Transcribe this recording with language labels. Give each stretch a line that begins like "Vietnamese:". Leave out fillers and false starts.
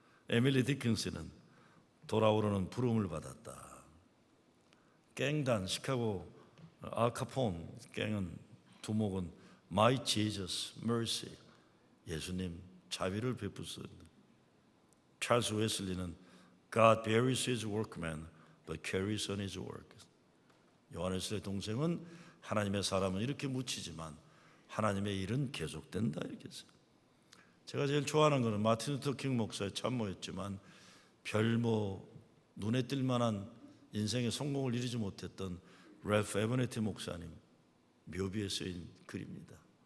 Korean: 에밀리 디킨스는 돌아오려는 부름을 받았다. 갱단 시카고 알카폰 갱은 두목은
English: My Jesus Mercy,
Korean: 예수님 자비를 베푸소서.
English: 찰스 웨슬리는 God buries his workman but carries on his work.
Korean: 요한웨슬리의 동생은 하나님의 사람은 이렇게 묻히지만 하나님의 일은 계속된다 이렇게 했어요. 제가 제일 좋아하는 것은 마틴 루터 킹 목사의 참모였지만 별 눈에 띌 만한 인생의 성공을 이루지 못했던 랄프 에버네티 목사님 묘비에 쓰인 글입니다.